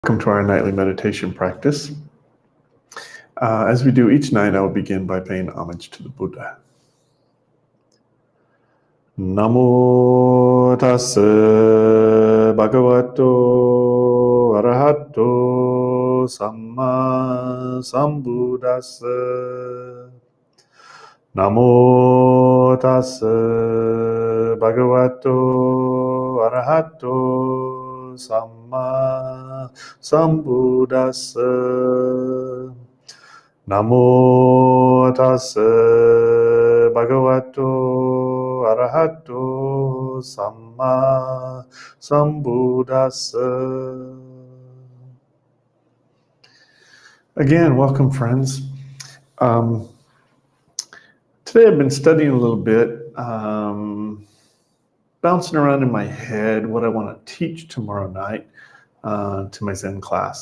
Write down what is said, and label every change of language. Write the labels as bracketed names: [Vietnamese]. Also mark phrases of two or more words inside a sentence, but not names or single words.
[English] Welcome to our nightly meditation practice. As we do each night, I will begin by paying homage to the Buddha. [Pali] Namo tassa bhagavato arahato samma sambuddhassa. Namo tassa bhagavato arahato samma sambuddhassa. Namo tassa bhagavato arahato samma sambuddhassa. [English] Again, welcome, friends. Today I've been studying a little bit, bouncing around in my head what I want to teach tomorrow night to my Zen class.